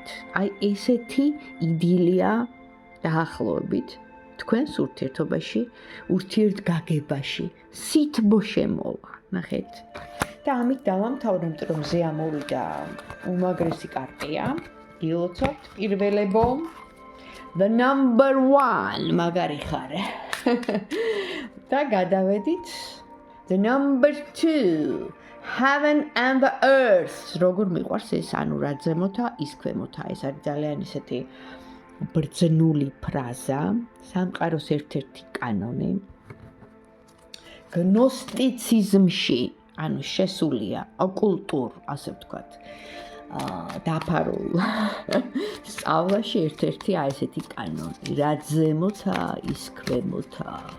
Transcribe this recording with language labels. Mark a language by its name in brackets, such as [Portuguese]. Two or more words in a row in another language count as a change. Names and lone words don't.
[Georgian] აი ესეთი იდილია დაახლოებით თქვენს ურთიერთობაში, ურთიერთგაგებაში, სითბო შემოვა, ნახეთ. და ამით დავამთავრებ, იმიტომ რომ მზე ამოვიდა უმაგრესი კარტია, გილოცავთ, პირველებო, [English] the number 1, [Georgian] მაგარი ხარ. და გადავედით, [English] the number 2, heaven and the earth, [Georgian] როგორ მიყვარს ეს, ანუ რა ზემოთა, ის ქვემოთა, ეს არის ძალიან ისეთი ბრძნული ფრაზა, სამყაროს ერთ-ერთი კანონი. გნოსტიციზმში, ანუ შესულია ოკულტურ, ასე ვთქვათ, დაფარულ სწავლაში ერთ-ერთი აი ესეთი კანონი, რაც ზემოთა, ის ქვემოთა.